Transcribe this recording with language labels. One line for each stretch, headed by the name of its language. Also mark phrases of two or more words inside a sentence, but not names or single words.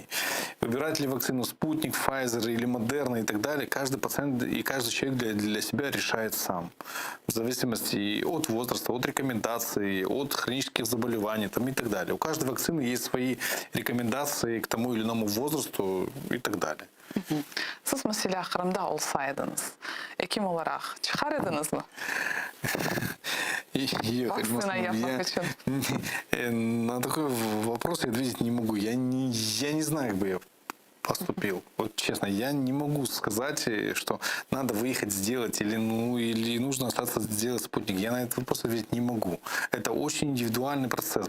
Russian: Выбирать ли вакцину Спутник, Pfizer или Модерна и так далее, каждый пациент и каждый человек для себя решает сам. В зависимости от возраста, от рекомендаций, от хронических заболеваний и так далее. У каждой вакцины есть свои рекомендации к тому или иному возрасту и так далее.
Crimean Tatar: Siz mesela Kırım'da olsaydınız, hekim olarak çıkarırdınız mı? Vakcина yapmak için.
Russian: На такой вопрос я ответить не могу. Я не знаю, как бы я поступил. Вот честно, я не могу сказать, что надо выехать сделать или нужно остаться сделать спутник. Я на этот вопрос ответить не могу. Это очень индивидуальный процесс.